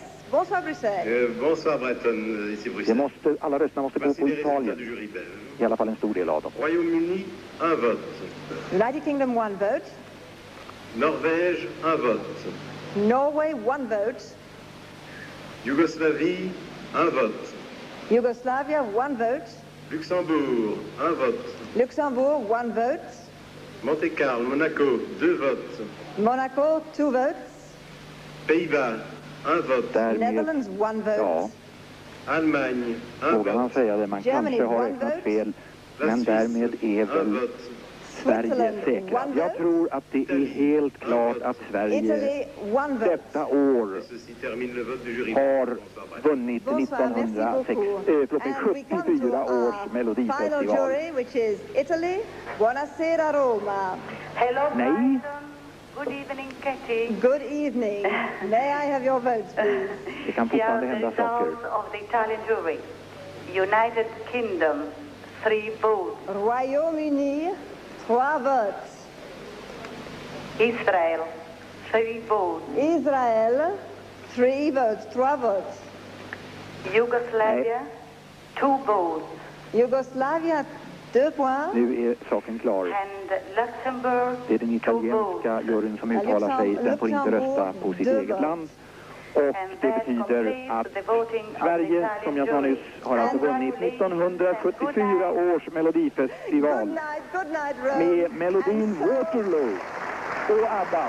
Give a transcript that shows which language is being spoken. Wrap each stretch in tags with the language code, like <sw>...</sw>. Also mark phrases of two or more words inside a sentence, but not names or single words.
<fr>Bonsoir Bruxelles. Bonsoir Brighton, ici Bruxelles.</fr> <sv>Alla rösterna måste gå på Italien. I alla fall en stor del av dem.</sv> <fr>Royaume-Uni, 1 vote.</fr> <en>United Kingdom, 1 vote.</en> <fr>Norvège, 1 vote.</fr> <en>Norway, 1 vote.</en> <fr>Yougoslavie, 1 vote.</fr> <en>Yugoslavia, 1 vote.</en> <fr>Luxembourg, 1 vote.</fr> <en>Luxembourg, 1 vote.</en> <fr>Monte-Carlo, Monaco, 2 votes.</fr> <en>Monaco, 2 votes.</en> <fr>Pays-Bas, 1 vote.</fr> <en>Netherlands, 1 vote.</en> <sv>Ja.</sv> <fr>Allemagne, 1</fr> <sv>Vågar man</sv> <fr>vote.</fr> <sv>säga det? Man kanske har räknat fel. Men därmed är väl Sverige säkra. Jag tror att det är helt klart att Sverige detta år har vunnit 1974 års melodifestival.</sv> <en>Hello,</en> <sv>Nej.</sv> <en>Brighton. Good evening, Katie. Good evening. May I have your votes, please?</en> <sv>Det kan fortfarande hända saker.</sv> <en>Results of the Italian jury. United Kingdom, 3 votes.</en> <fr>Royaume-Uni, 3 votes.</fr> <en>Israel, 3 votes.</en> <fr>Israel, 3 votes, 3 votes.</fr> <en>Yugoslavia, 2 votes.</en> <fr>Yugoslavia, 2 points.</fr> <sv>Nu är saken klar.</sv> <en>And Luxembourg,</en> <sv>Det är den italienska juryn som uttalar sig. Den får inte rösta på sitt eget land. Och det betyder att Sverige, som jag sa nyss, har alltså vunnit 1974 års melodifestival med melodin Waterloo och ABBA.</sv>